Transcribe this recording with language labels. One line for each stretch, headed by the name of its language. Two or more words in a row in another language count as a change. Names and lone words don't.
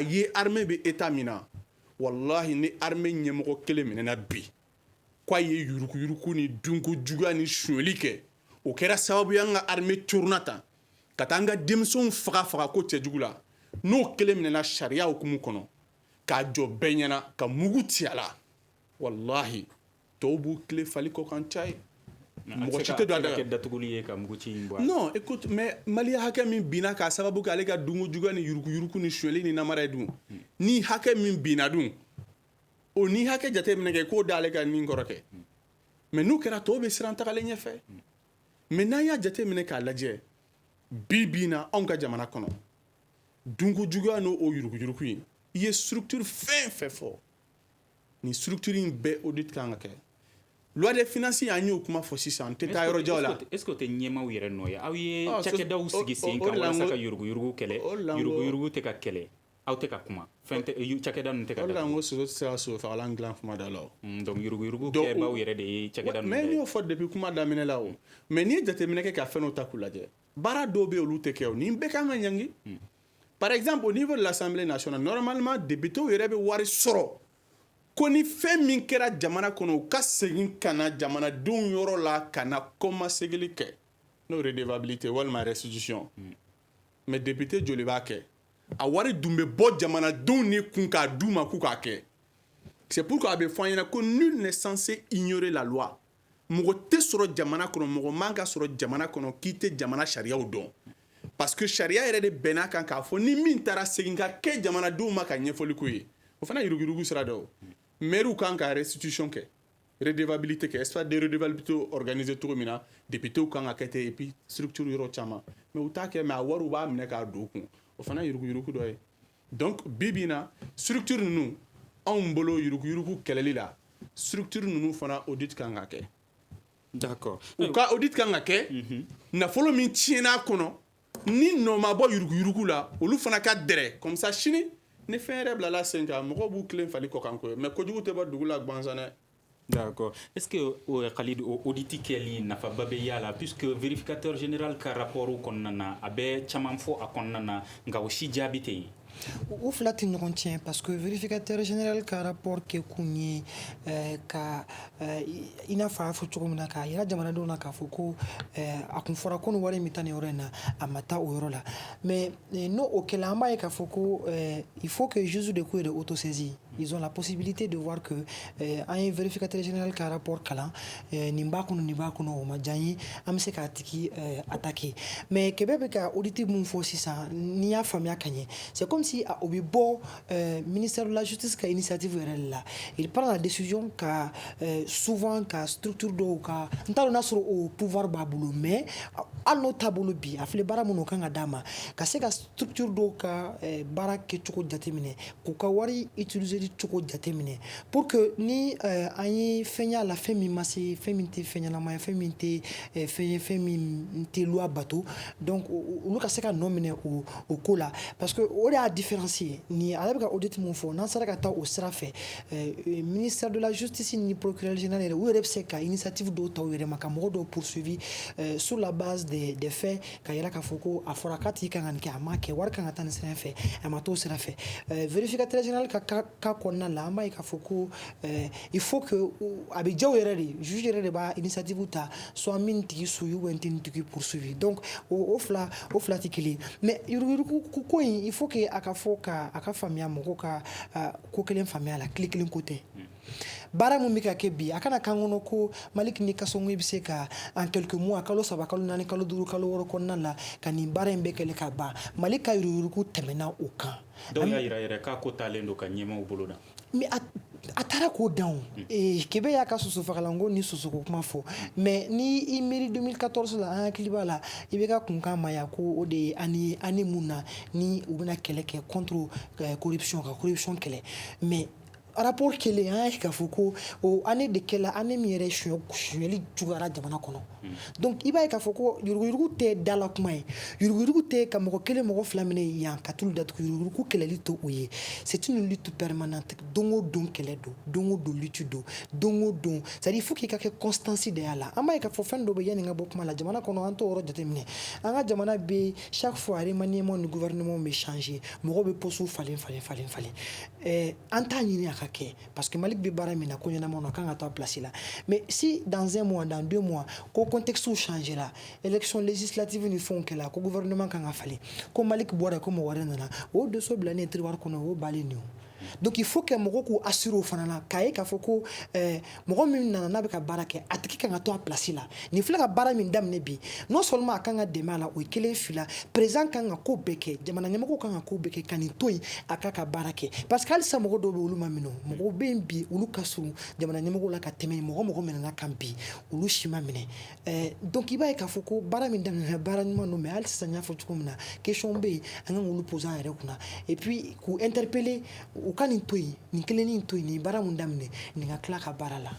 Bambara: ye armée bɛ état min na wallahi ni armée ɲɛmɔgɔ kelen minɛna bi k'a ye yuruguyurugu ni dunkojuguya ni suɲɛli kɛ o kɛra sababu ye an ka armée coronna tan ka taa an ka denmisɛnw faga ko cɛjugu la n'o kelen minɛna sariya hukumu kɔnɔ k'a jɔ bɛɛ ɲɛna ka mugu ci a la wallahi tɔw b'u tile fali kɔ kan ca ye mɔgɔ si tɛ don a da datuguli ye ka mugu ci in bɔ
French: non écoute mais
Bambara: maliya hakɛ min binna k'a sababu kɛ ale ka dunkojuguya ni yuruguyurugu ni suɲɛli ni namara ye dun ni hakɛ min binna dun o ni hakɛ jateminɛ kɛ k'o d'ale ka nin kɔrɔ kɛ mais n'o kɛra tɔw bɛ siran tagalen ɲɛfɛ mais n'an y'a jateminɛ k'a lajɛ bi na anw ka jamana kɔnɔ dunkojuguya n'o yuruguyurugu in i ye structure fɛn fɛn fɔ ni structure in bɛɛ audit kan ka kɛ
French: loi de finance
Bambara: an y'o kuma fɔ sisan n tɛ taa yɔrɔ jan la
French: est ce que
Bambara: o tɛ ɲɛmaw yɛrɛ nɔ ye aw ye cakɛdaw sigi sen kan walasa ka yuruguyurugu kɛlɛ yuruguyurugu tɛ ka kɛlɛ aw tɛ ka kuma fɛn tɛ cakɛda ninnu tɛ ka datugu o de la n ko soso tɛ se ka soso fagalan dilan kuma da la o donc yuruguyurugu kɛbaaw yɛrɛ de ye cakɛda ninnu mais n y'o fɔ depuis kuma daminɛ la o mais n'i ye jateminɛ kɛ ka fɛn dɔ ta k'u lajɛ baara dɔw bɛ yen olu tɛ kɛ o nin bɛɛ kan ka ɲangi
French: par exemple au niveau de l'Assemblée nationale normalement
Bambara: députés yɛrɛ bɛ wari sɔrɔ ko ni fɛn min kɛra jamana kɔnɔ u ka segin ka na jamanadenw yɔrɔ la ka na kɔmasegili kɛ n'o redevabilité walima restitution mais député joli b'a kɛ a wari dun bɛ bɔ jamanadenw ni kun k'a d'u ma k'u k'a kɛ c'est pourquoi a bɛ fɔ an ɲɛna ko
French: nul n'est censé ignorer la loi
Bambara: mɔgɔ tɛ sɔrɔ jamana kɔnɔ mɔgɔ man ka sɔrɔ jamana kɔnɔ k'i tɛ jamana sariyaw dɔn
French: parce que
Bambara: sariya yɛrɛ de bɛnn'a kan k'a fɔ ni min taara segin ka kɛ jamanadenw ma ka ɲɛfɔli k'u ye o fana yuruguyurugu sira dɛ o maire kan ka restitution kɛ redevabilité kɛ
French: espace de redevabilité organisé
Bambara: cogo min na député kan ka kɛ ten
French: et puis structure
Bambara: yɔrɔ caman mais u t'a kɛ mais a wariw b'a minɛ k'a don u kun o fana yuruguyurugu dɔ ye donc bi na structure ninnu anw bolo yuruguyurugu kɛlɛli la structure ninnu fana audit kan ka kɛ d'accord u ka audit kan ka kɛ nafolo min tiɲɛn'a kɔnɔ ni nɔ ma bɔ yuruguyurugu la olu fana ka dɛrɛ
French: comme ça
Bambara: sini ni fɛn yɛrɛ bilala sen kan mɔgɔw b'u tilen fali kɔ kan ko ye mais kojugu tɛ bɔ dugu la gansan dɛ
French: d'accord est ce que
Bambara: Khalid o audit kɛli nafaba bɛ y'a la
French: puisque vérificateur général
Bambara: ka rapport kɔnɔna na a bɛ caman fɔ a kɔnɔna na nka o si jaabi tɛ yen o fila tɛ ɲɔgɔn tiɲɛ
French: parce que vérificateur général
Bambara: ka rapport kɛ kun ye ka i n'a fɔ a y'a fɔ cogo min na k'a yira jamanadenw na k'a fɔ ko a kun fɔra ko nin wari min taa nin yɔrɔ in na a ma taa o yɔrɔ la mais n'o o kɛla an b'a ye k'a fɔ ko
French: il faut que juge de
Bambara: ko
French: de autosaisie ils ont la possibilité de voir que un vérificateur général qui a rapport
Bambara: kalan ni b'a kɔnɔ o ma diya n ye an bɛ se k'a tigi attaquer mais Kɛbɛ bɛ ka audit mun fɔ sisan n'i y'a faamuya ka ɲɛ
French: c'est comme si
Bambara: o bɛ bɔ
French: ministère de la justice
Bambara: ka initiative yɛrɛ de la
French: il prend la décision
Bambara: ka souvent ka structure dɔw ka n t'a dɔn n'a sɔrɔ o pouvoir b'a bolo mais hali n'o t'a bolo bi a filɛ baara minnu kan ka d'a ma ka se ka structure dɔw ka baara kɛcogo jateminɛ k'u ka wari utiliser cogo jateminɛ pour que ni an ye fɛn y'a la fɛn min ma se fɛn min tɛ fɛn ɲɛnama ye fɛn min tɛ fɛn min tɛ loi bato donc olu ka se ka nɔ minɛ o ko la
French: parce que
Bambara: o de y'a différencier ni ale bɛ ka audit mun fɔ n'an sera ka taa o sira fɛ
French: ministère de la justice
Bambara: ni
French: procureur général
Bambara: yɛrɛ u yɛrɛ bɛ se ka initiative dɔw ta u yɛrɛ ma ka mɔgɔ dɔw
French: poursuivi sur la base des faits
Bambara: ka yira k'a fɔ ko a fɔra k'a tigi kan ka nin kɛ a m'a kɛ wari kan ka taa nin sira fɛ a ma t'o sira fɛ vérificateur général ka cas kɔnɔna la an b'a ye k'a fɔ ko
French: il faut que
Bambara: a bɛ diya o yɛrɛ de juge yɛrɛ de b'a initiative ta soit min tigi
French: suit ou bien
Bambara: n tigi poursuivi donc o fila tɛ kelen mais yuruguyurugu ko in
French: il faut que
Bambara: a ka fɔ ka a ka faamuya mɔgɔw ka ko kelen faamuya la tile kelen ko tɛ baara mun bɛ ka kɛ bi a kana kan kɔnɔ ko Malik ni Kasongo bɛ se ka
French: en quelques mois
Bambara: kalo 3 kalo 4 kalo 5 kalo 6 kɔnɔna la ka nin baara in bɛɛ kɛlɛ ka ban Malik ka yuruguyurugu tɛmɛna o kan dɔw y'a yira yɛrɛ k'a ko taalen don ka ɲɛmaw bolo da mais a taara k'o dan Kɛbɛ y'a ka sosofagalanko ni sosoko kuma fɔ mais ni i miiri 2014 la an hakili b'a la i bɛ ka kunkan maya ko o de ye ani mun na ni u bɛna kɛlɛ kɛ
French: contre corruption
Bambara: ka corruption kɛlɛ mais rapport kelen an y'a k'a fɔ ko o
French: année de
Bambara: kɛla année min yɛrɛ sonyɛli juguyara jamana kɔnɔ donc i b'a ye k'a fɔ ko yuruguyurugu tɛ dala kuma ye yuruguyurugu tɛ ka mɔgɔ kelen mɔgɔ fila minɛ yan ka tulu datugu yuruguyurugu kɛlɛli to o ye
French: c'est une lutte permanente
Bambara: don o don kɛlɛ don o don lutte don o don
French: c'est à dire il faut
Bambara: k'i ka kɛ
French: constance de
Bambara: y'a la an b'a ye k'a fɔ fɛn dɔ bɛ yanni ka bɔ kuma la jamana kɔnɔ an t'o yɔrɔ jateminɛ an ka jamana bɛ
French: chaque fois remaniement
Bambara: ni gouvernement bɛ changer mɔgɔw bɛ poste falen an t'a ɲini a ka kɛ
French: parce que
Bambara: Malik bɛ baara min na ko ɲɛnama na kan ka taa place la
French: mais si dans un mois dans 2 mois
Bambara: ko
French: contexte changera élection législative
Bambara: ni fɛnw kɛla ko gouvernement kan ka falen ko Malik bɔra ko mɔgɔ wɛrɛ nana o dossier bila ne tiroir kɔnɔ o balen don donc
French: il faut que
Bambara: mɔgɔ k'u assurer o fana na k'a ye k'a fɔ ko mɔgɔ min nana n'a bɛ ka baara kɛ a tigi kan ka to a place la nin filɛ ka baara min daminɛ bi
French: non seulement
Bambara: a kan ka dɛmɛ a la o ye kelen fila président kan ka ko bɛɛ kɛ jamana ɲɛmɔgɔw kan ka ko bɛɛ kɛ ka nin to yen a ka baara kɛ
French: parce que
Bambara: halisa mɔgɔ dɔw bɛ olu ma minɛ mɔgɔw bɛ yen bi olu ka surun jamana ɲɛmɔgɔw la ka tɛmɛ mɔgɔ minɛna kan bi olu si ma minɛ donc i b'a ye k'a fɔ ko baara min daminɛ baara ɲuman don mais hali sisan n y'a fɔ cogo min na question bɛ yen an kan k'olu poser an yɛrɛ kunna
French: et puis
Bambara: k'u interpeller u ka nin to yen nin kelennin to yen nin baara mun daminɛ nin ka tila ka baara la